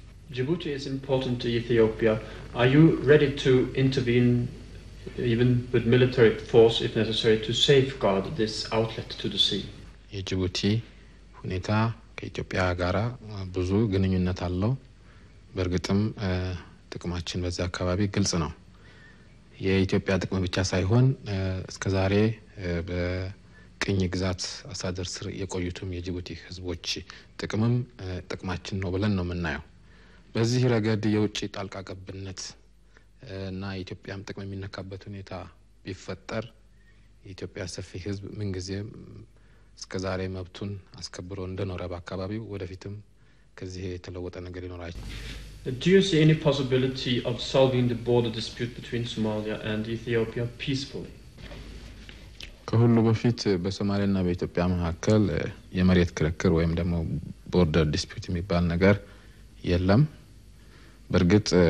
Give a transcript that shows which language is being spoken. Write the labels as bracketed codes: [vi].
[en] Djibouti is important to Ethiopia. Are you ready to intervene even with military force if necessary to safeguard this outlet to the sea? [am] የጅቡቲ ሁኔታ ከኢትዮጵያ ጋራ ብዙ ግንኙነት አለው። በእርግጥም ጥቅማችን በዛ አካባቢ ግልጽ ነው። የኢትዮጵያ ጥቅም ብቻ ሳይሆን እስከዛሬ በቅኝ ግዛት አስተዳደር ስር የቆዩትም የጅቡቲ ህዝቦች ጥቅማችን ነው ብለን ነው የምናየው። በዚህ ረገድ የውጭ ጣልቃ ገብነት እና የኢትዮጵያም ጥቅም የሚነካበት ሁኔታ ቢፈጠር የኢትዮጵያ ሰፊ ህዝብ ምን ጊዜም እስከዛሬ መብቱን አስከብሮ እንደኖረ በአካባቢው ወደፊትም ከዚህ የተለወጠ ነገር ይኖራል። [en] Do you see any possibility of solving the border dispute between Somalia and Ethiopia peacefully? [am] ከሁሉ በፊት በሶማሊያና በኢትዮጵያ መካከል የመሬት ክርክር ወይም ደግሞ ቦርደር ዲስፒዩት የሚባል ነገር የለም። በርግጥ